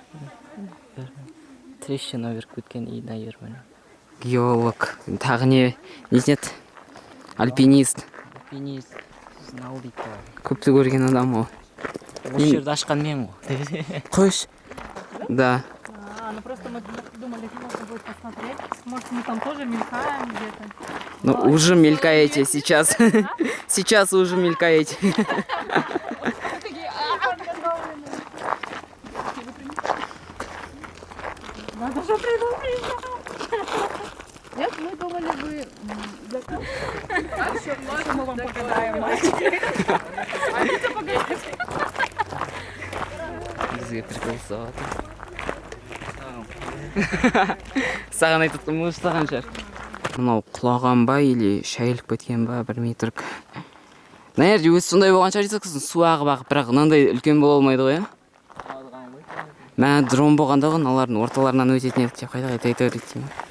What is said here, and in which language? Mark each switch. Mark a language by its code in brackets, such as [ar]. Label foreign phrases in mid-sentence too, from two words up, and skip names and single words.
[kk] Трещина беріп кеткен [ru] и наверное. [kk] Геолог, тағы не еді? Альпинист. Альпинист, наудика. Көпті көрген адам ол. Осы жерді ашқан мен ғой. Қойш. Да. [ru] Ну просто мы думали, можно будет посмотреть. Может, мы там тоже мелькаем где-то. Ну, уже мелькаете сейчас. Сейчас уже мелькаете. Надо же предупредить. Нет, мы думали, вы... Еще мы вам погадаем, мальчики. [kk] Бізге прикол соғады. Саған айтып мұны ұстаған шығар. Мынау құлаған ба или шайылып кеткен ба, білмей тұрып. Мына жерде өзі сондай болған шығар дейсің, су ағып ағып, бірақ мынандай үлкен бола алмайды ғой, Мә дрон болғанда ғой, мыналардың орталарынан өтетін еді деп қайта айта береді.